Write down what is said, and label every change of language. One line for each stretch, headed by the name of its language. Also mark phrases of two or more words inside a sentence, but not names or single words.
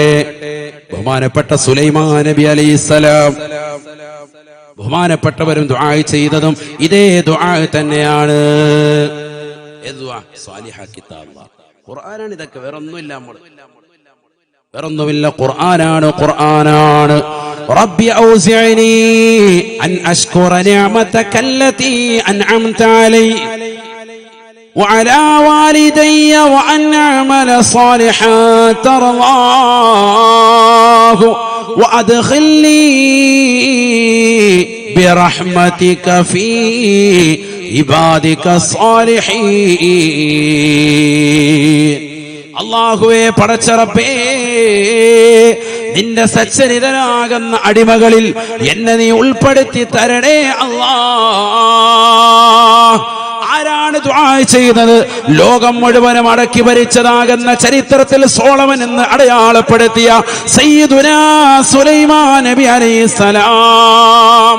Malayalam: ബഹുമാനപ്പെട്ട സുലൈമാൻ നബി അലൈഹിസ്സലാം, ബഹുമാനപ്പെട്ടവരും ദുആ ചെയ്തതും ഇതേ ദുആ തന്നെയാണ്. ഖുർആനാണ് ഇതൊക്കെ, വേറൊന്നുമില്ല. വേറൊന്നുമില്ല, ഖുർആനാണ്, ഖുർആനാണ്.
Arabic: رب أوزعني أن أشكر نعمتك التي أنعمت علي وعلى والدي وأن أعمل صالحا ترضاه وأدخلني برحمتك في عبادك الصالحين.
Malayalam: അല്ലാഹുവേ, പടച്ച റബ്ബേ, നിന്റെ സച്ചരിതരാകുന്ന അടിമകളിൽ എന്നെ നീ ഉൾപ്പെടുത്തി തരണേ അല്ലാഹ്. ആരാണ് ദുആ ചെയ്തത്? ലോകം മുഴുവനും അടക്കി ഭരിച്ചതാകുന്ന ചരിത്രത്തിൽ സോളമൻ എന്ന് അടയാളപ്പെടുത്തിയ സയ്യിദുനാ സുലൈമാൻ നബി അലൈഹിസ്സലാം.